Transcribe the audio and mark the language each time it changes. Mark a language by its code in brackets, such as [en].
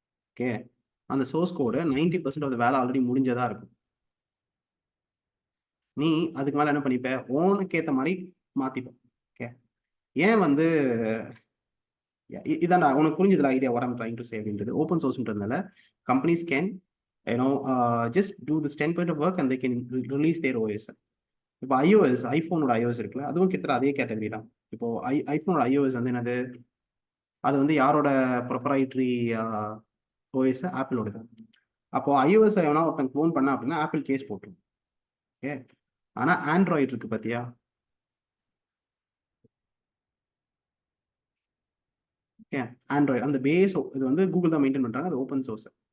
[ta] Okay, அந்த source code 90% of வேலை already முடிஞ்சதா இருக்கும். நீ அதுக்கு மேலே என்ன பண்ணிப்ப, ஓனுக்கு ஏற்ற மாதிரி மாற்றிப்ப. ஓகே, ஏன் வந்து இதாண்டா உனக்கு புரிஞ்சதுல idea [en] what I'm trying to say [ta] அப்படின்றது. Open சோர்ஸ்ன்றதுனால [en] Companies can just do this 10% of work and they can release their OS. [ta] இப்போ iOS, ஐஃபோனோட iOS இருக்குல்ல, அதுவும் கிட்டத்தட்ட அதே கேட்டகரி தான். இப்போ ஐஃபோனோட iOS வந்து என்னது, அது வந்து யாரோட ப்ரொப்ரைட்டரி ஓஎஸ், ஆப்பிளோட தான். அப்போ iOS எவனா ஒருத்தன் க்ளோன் பண்ணா அப்படின்னா ஆப்பிள் கேஸ் போட்டுரும். ஓகே, ஆனால் ஆண்ட்ராய்டு இருக்கு பார்த்தியா, ஓகே ஆண்ட்ராய்டு அந்த பேஸ் இது வந்து கூகுள் தான் மெயின்டைன் பண்ணுறாங்க, அது ஓப்பன் சோர்ஸ்.